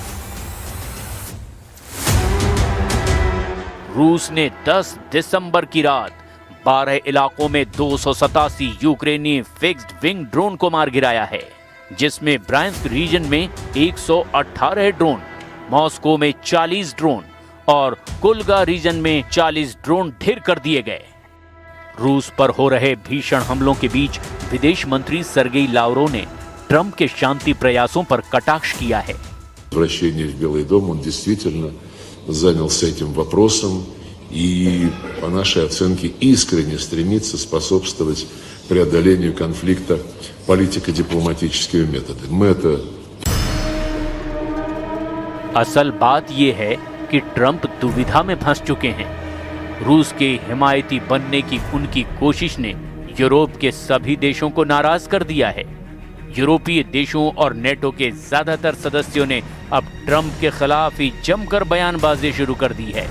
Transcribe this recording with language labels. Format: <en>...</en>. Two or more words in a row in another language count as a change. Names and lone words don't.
<hi>रूस ने 10 दिसंबर की रात 12 इलाकों में 287 यूक्रेनी</hi> <en>fixed wing</en> <hi>ड्रोन को मार गिराया है, जिसमें ब्रायांस्क रीजन में 118 ड्रोन, मॉस्को में 40 ड्रोन और कुल्गा रीजन में 40 ड्रोन ढेर कर दिए गए। रूस पर हो रहे भीषण हमलों के बीच विदेश मंत्री सर्गेई लावरोव ने ट्रंप के शांति प्रयासों पर कटाक्ष किया है।</hi> <ru>Возвращение в Белый дом, он действительно занялся этим вопросом и, по нашей оценке, искренне стремится способствовать преодолению конфликта политико-дипломатическими методами. Мы это...</ru> <hi>असल बात यह है कि ट्रंप दुविधा में फंस चुके हैं। रूस के हिमायती बनने की उनकी कोशिश ने यूरोप के सभी देशों को नाराज कर दिया है। यूरोपीय देशों और नेटो के ज्यादातर सदस्यों ने अब ट्रंप के खिलाफ ही जमकर बयानबाजी शुरू कर दी है।</hi>